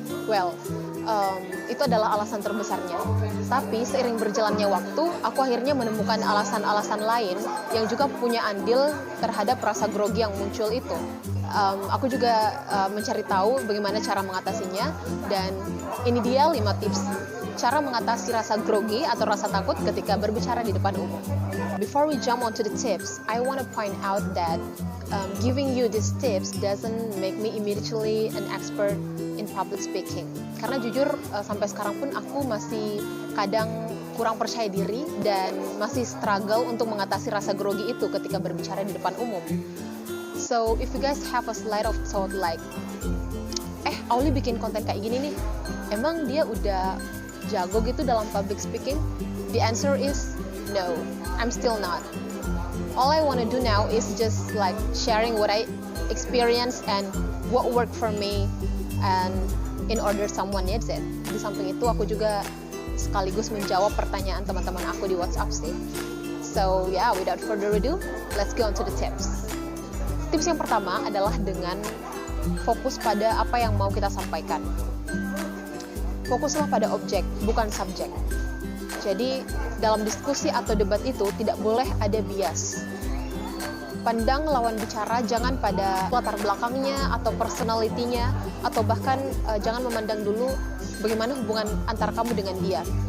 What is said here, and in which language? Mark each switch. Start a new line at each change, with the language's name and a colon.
Indonesian: Well, itu adalah alasan terbesarnya. Tapi seiring berjalannya waktu, aku akhirnya menemukan alasan-alasan lain yang juga punya andil terhadap rasa grogi yang muncul itu. Aku juga mencari tahu bagaimana cara mengatasinya, dan ini dia 5 tips cara mengatasi rasa grogi atau rasa takut ketika berbicara di depan umum.
English: Before we jump onto the tips, I want to point out that giving you these tips doesn't make me immediately an expert in public speaking.
Indonesian: Karena jujur sampai sekarang pun aku masih kadang kurang percaya diri dan masih struggle untuk mengatasi rasa grogi itu ketika berbicara di depan umum.
English: So if you guys have a slight of thought like,
Indonesian: Auli bikin konten kayak gini nih, emang dia udah jago gitu dalam public speaking?
English: The answer is no, I'm still not. All I want to do now is just like sharing what I experienced and what worked for me, and in order someone needs it.
Indonesian: Di samping itu aku juga sekaligus menjawab pertanyaan teman-teman aku di WhatsApp sih.
English: So yeah, without further ado, let's go on to the tips.
Indonesian: Tips yang pertama adalah dengan fokus pada apa yang mau kita sampaikan. Fokuslah pada objek, bukan subjek. Jadi dalam diskusi atau debat itu tidak boleh ada bias. Pandang lawan bicara jangan pada latar belakangnya atau personalitinya, atau bahkan jangan memandang dulu bagaimana hubungan antara kamu dengan dia.